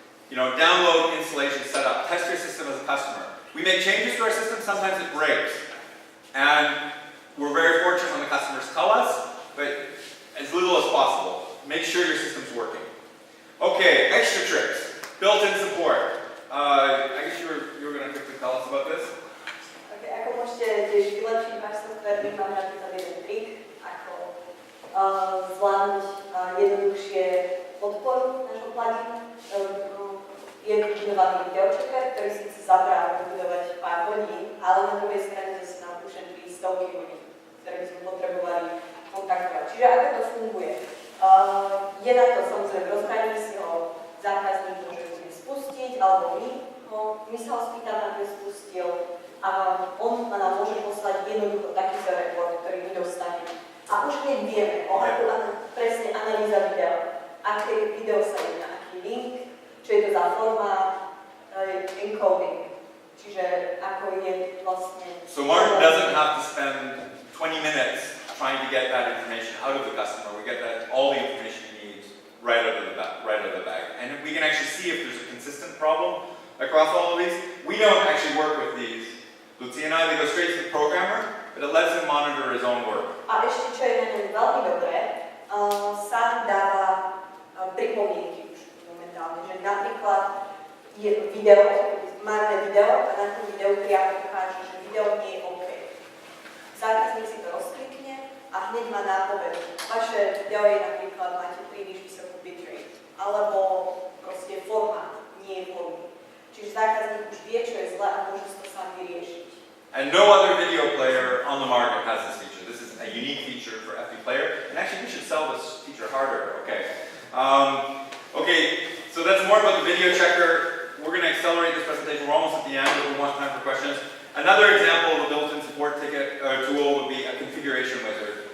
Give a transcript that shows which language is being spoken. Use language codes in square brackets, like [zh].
[en] You know, download, installation, setup, test your system as a customer. We make changes to our system, sometimes it breaks. And we're very fortunate when the customers tell us, but as little as possible. Make sure your system's working. Okay, extra tricks. Built-in support. I guess you were going to quickly tell us about this. [sk] Okay, ako môžete tiež vylepšiť váš software, my máme napríklad jeden trik, ako zvládnuť jednoduchšie podporu nášho pluginu. Je vybudovaný videočeker, ktorý si chce zabrať vybudovať pár hodín, ale na druhej strane zase nám ušetrí stovky hodín, ktoré by sme potrebovali kontaktovať. Čiže ako to funguje? Je na to samozrejme rozhraní si ho zákazník môže spustiť, alebo my sa ho spýtame, aby spustil a on nám môže poslať jednoducho takýto report, ktorý my dostaneme. A už keď vieme o akú presne analýza videa, aké video sa jedná, aký link, čo je to za forma, encoding, čiže ako je vlastne... [en] So Martin doesn't have to spend 20 minutes trying to get that information out of the customer. We get that all the information he needs right out of the bag. And we can actually see if there's a consistent problem across all of these. We don't actually work with these. Lucia and I, they go straight to the programmer, but it lets him monitor his own work. [sk] A ešte, čo je na ňom veľmi dobré, sám dáva pripomienky už momentálne, že napríklad je video, máme video a na tom videu priamo ukáže, že video nie je OK. Zákazník si to rozklikne a hneď má nápovedu. Vaše video je napríklad, máte príliš vysokú bitrate, alebo proste formát nie je vhodný. Čiže zákazník už vie, čo je zle a môže to sám vyriešiť. [en] And no other video player on the market has this feature. This is a unique feature for FB Player, and actually we should sell this feature harder. Okay. Okay, so that's more about the video checker. We're going to accelerate this presentation. We're almost at the end, but we want time for questions. Another example of a built-in support ticket tool would be a configuration wizard.